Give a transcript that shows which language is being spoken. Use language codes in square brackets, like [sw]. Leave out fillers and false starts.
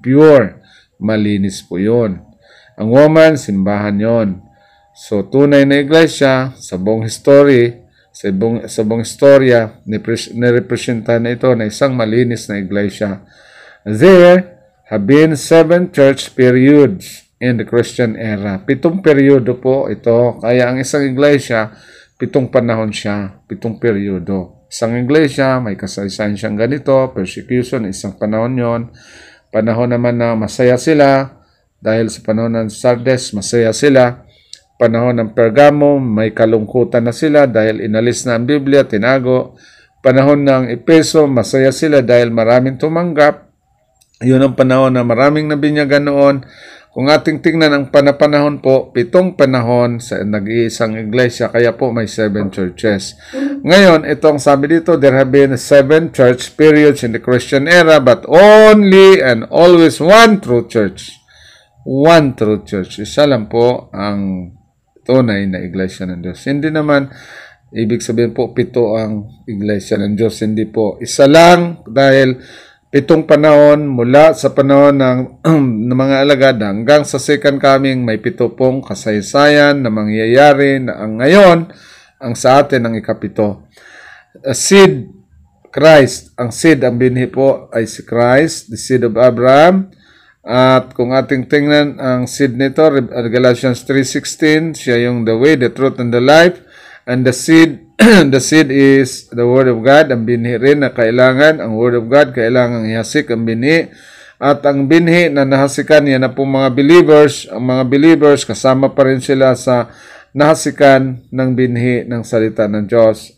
[tl] Pure, malinis po yun. Ang woman, simbahan yon. So, tunay na iglesia, sa buong history, sa buong istorya, nirepresentahan na ito na isang malinis na iglesia. [en] There have been 7 church periods in the Christian era. [tl] 7 periodo po ito. Kaya ang isang iglesia, 7 panahon siya, 7 peryodo. Isang iglesia, may kasaysayan siyang ganito, persecution, isang panahon yon. Panahon naman na masaya sila, dahil sa panahon ng Sardes, masaya sila. Panahon ng Pergamo, may kalungkutan na sila dahil inalis na ang Biblia, tinago. Panahon ng Epeso, masaya sila dahil maraming tumanggap. Yun ang panahon na maraming nabinyagan noon. Kung ating tingnan ang panahon po, 7 panahon sa nag-iisang iglesia, kaya po may 7 churches. Ngayon, itong sabi dito, [en] there have been 7 church periods in the Christian era, but only and always one true church. One true church. [tl] Isa lang po ang tunay na iglesia ng Diyos. Hindi naman ibig sabihin po 7 ang iglesia ng Diyos. Hindi po. Isa lang dahil 7 panahon mula sa panahon ng mga alagad hanggang sa second coming, may 7 pong kasaysayan na mangyayari na ang ngayon ang sa atin ang ikapito. Seed, Christ. Ang seed, ang binhi po ay si Christ, [en] the seed of Abraham. [tl] At kung ating tingnan ang seed nito, Galatians 3:16, siya yung [en] the way, the truth, and the life. And the seed, the seed is the word of God. [tl] Ang binhi rin na kailangan, ang word of God, kailangan ihasik ang binhi. At ang binhi na nahasikan, yan na po mga believers. Ang mga believers, kasama pa rin sila sa nahasikan ng binhi ng salita ng Diyos.